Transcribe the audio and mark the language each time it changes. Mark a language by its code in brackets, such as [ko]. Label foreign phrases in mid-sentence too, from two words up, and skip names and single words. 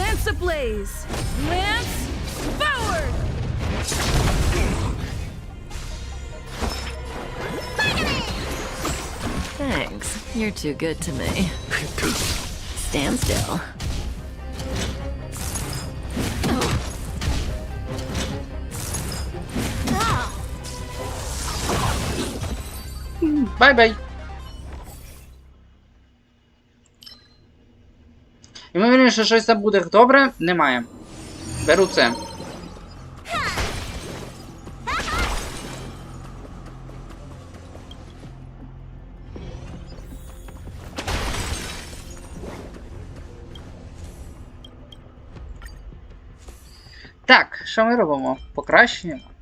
[en] Thanks. You're too good to me. Stand still. [uk] Бай-бай. Ймовірніше, що щось там буде добре, немає. Беру це. Так, що ми робимо? Покращуємо.